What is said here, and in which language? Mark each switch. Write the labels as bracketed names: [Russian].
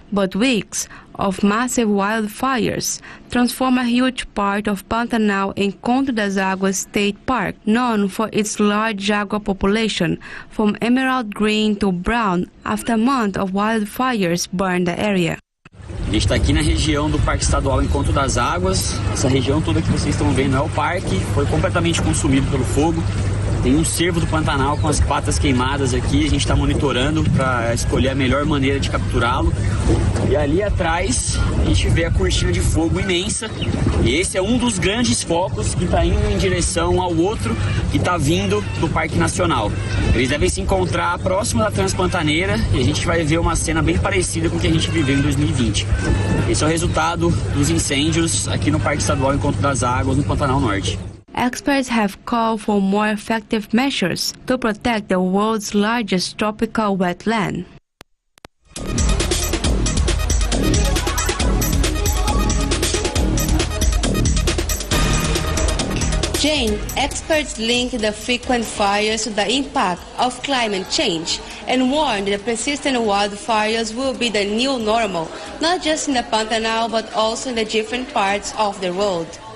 [English] But weeks of massive wildfires transform a huge part of Pantanal in Encontro das Águas State Park, known for its large jaguar population, from emerald green to brown after a month of wildfires burned the area. [Portuguese] A gente está aqui na região do Parque Estadual Encontro das Águas. Essa região toda que vocês estão vendo é o parque, foi completamente consumido pelo fogo. Tem um cervo do Pantanal com as patas queimadas aqui, a gente está monitorando para escolher a melhor maneira de capturá-lo. E ali atrás a gente vê a cortina de fogo imensa. E esse é um dos grandes focos que está indo em direção ao outro que está vindo do Parque Nacional. Eles devem se encontrar próximo da Transpantaneira e a gente vai ver uma cena bem parecida com o que a gente viveu em 2020. Esse é o resultado dos incêndios aqui no Parque Estadual Encontro das Águas, no Pantanal Norte. [English] Experts have called for more effective measures to protect the world's largest tropical wetland. Jane, experts link the frequent fires to the impact of climate change and warn that the persistent wildfires will be the new normal, not just in the Pantanal but also in the different parts of the world.